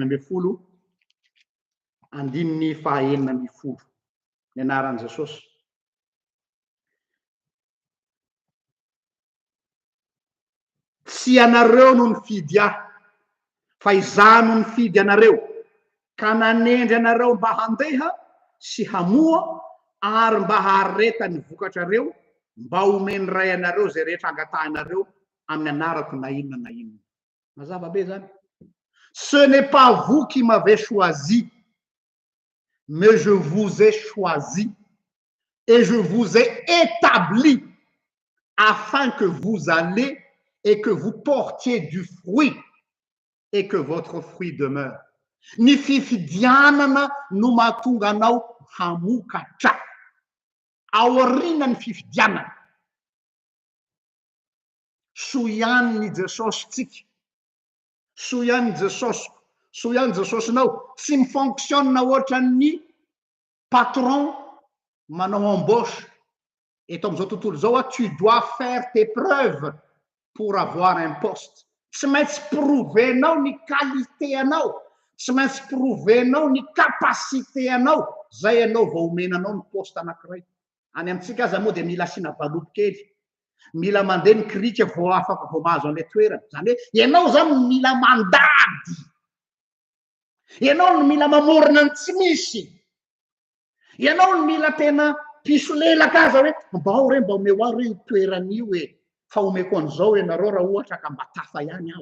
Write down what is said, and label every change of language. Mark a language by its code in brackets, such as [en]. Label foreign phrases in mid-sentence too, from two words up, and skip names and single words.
[mg] 5:11 ny anaran'i Jesosy tsy anareo no nifidy ahy fa izaho no nifidy anareo ka nanendry anareo mba handeha sy hamoa ary mba hareta ny vokatrareo mba homeny ray anareo zay rehetra angatahanareo amin'ny anarako na inona na inona mazava be zany [fr] ce n'est pas vous qui m'avez choisi mais je vous ai choisi et je vous ai établi afin que vous allez et que vous portiez du fruit et que votre fruit demeure [mg] ny fifidianana no mahatonga anao hamokatra aoriana ny fifidianana soa ihany ny Jesosy soa ihany Jesosynao tsy mifonctionne ohatra ny patron manao embauche eto amin'izao tontolo zao [fr] tu dois faire tes preuves pour avoir un poste [mg] tsy maintsy prouvenao ny qualité anao tsy maintsy prouvenao ny capacité anao zay ianao vao omenanao ny poste anankiray any amintsika aza moa dia mila asiana valopy kely mila mandeha ny krika vao afaka vao mahazo an'ilay toerana. Zany hoe ianao zany mila mandady, ianao no mila mamorona ny tsy misy, ianao no mila tena piso lelaka aza hoe mba ao re mba ome ho aho re toeran'io e, fa omeko an'izao ianareo raha ohatra ka mba tafa ihany aho.